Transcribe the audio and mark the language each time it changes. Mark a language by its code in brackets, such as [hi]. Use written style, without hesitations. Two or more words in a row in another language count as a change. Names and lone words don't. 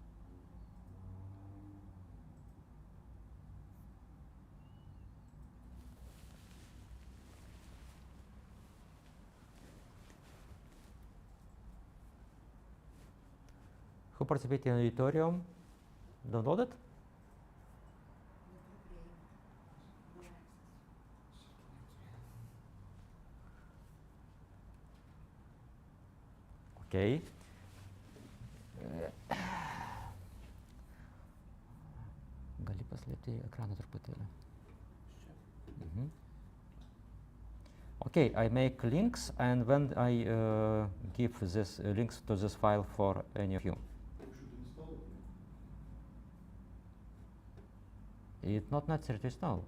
[en] Who participated in the auditorium? Download it? Okay. [lt] Gali paslėpti ekraną truputėlį. [en] Okay, I make links, and when I give this links to this file for any of you. It's not necessary to install.